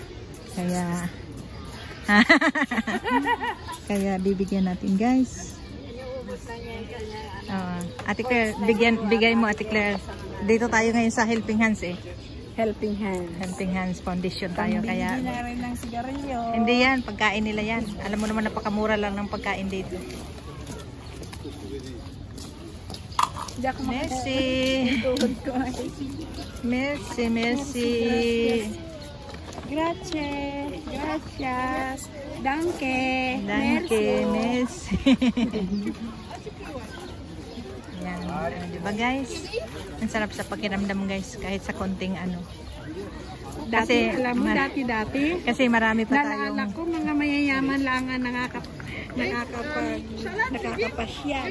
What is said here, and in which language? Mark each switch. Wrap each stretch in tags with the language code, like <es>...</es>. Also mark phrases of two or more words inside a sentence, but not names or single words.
<tl>Kaya kaya bibigyan natin guys. Ate Claire, bigay mo Ate Claire. Dito tayo ngayon sa Helping Hands eh. Helping Hands. Helping Hands Foundation tayo. Kaya Hindi na rin ng sigarilyo. hindi yan, pagkain nila yan. Alam mo naman napakamura lang ng pagkain dito.</tl> <fr>Merci. Merci, merci.</fr> <it>Grazie. Gracias.</it> <de>Danke. Danke, merci.</de> <tl>Yan. Diba guys? Ang sarap sa pakiramdam guys, kahit sa konting ano. Dati, alam mo, dati. Kasi marami pa tayong... Naalala ko, mga mayayaman lang ang nakakapasyal.</tl>